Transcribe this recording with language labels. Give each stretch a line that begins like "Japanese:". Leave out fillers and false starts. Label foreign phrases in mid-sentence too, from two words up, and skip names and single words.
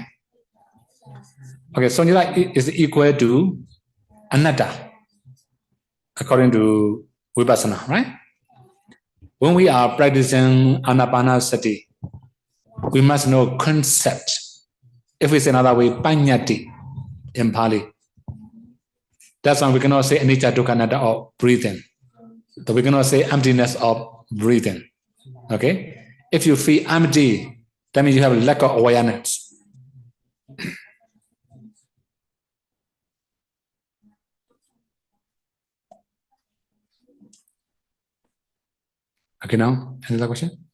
English: Okay, sunyata is equal to anatta, according to Vipassana, right? When we are practicing anapanasati, we must know concept. If we say another way, panyati in Pali. That's why we cannot say
Pali: anicca dukkha anatta
English: or breathing. So we cannot say emptiness of breathing. Okay? If you feel empty, that means you have a lack of awareness. Okay, now, another question?